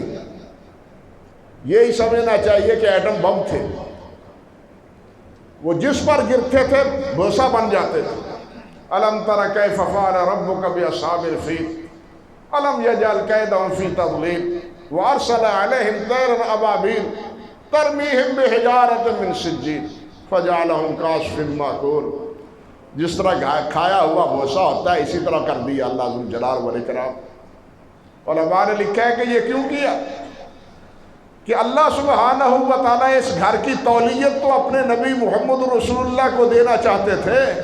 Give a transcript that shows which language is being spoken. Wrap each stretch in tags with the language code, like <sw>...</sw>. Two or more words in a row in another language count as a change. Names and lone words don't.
<ur>یہی سمجھنا چاہیے کہ ایٹم بم تھے، وہ جس پر گرتے تھے بھوسا بن جاتے تھے۔</ur> <ar>الم تر کیف فعل ربک باصحاب الفیل الم یجعل کیدہم فی تضلیل وارسل علیہم طیرا ابابیل ترمیہم بحجارۃ من سجیل فجعلہم کعصف مأکول۔</ar> <ur>جس طرح کھایا ہوا بھوسا ہوتا ہے اسی طرح کر دیا اللہ</ur> <ar>ذوالجلال والاکرام۔</ar> <ur>علماء نے لکھا ہے کہ یہ کیوں کیا؟ کہ اللہ</ur> <ar>سبحانہ و تعالیٰ</ar> <ur>اس گھر کی تولیت تو اپنے نبی محمد رسول اللہ کو دینا چاہتے تھے۔</ur>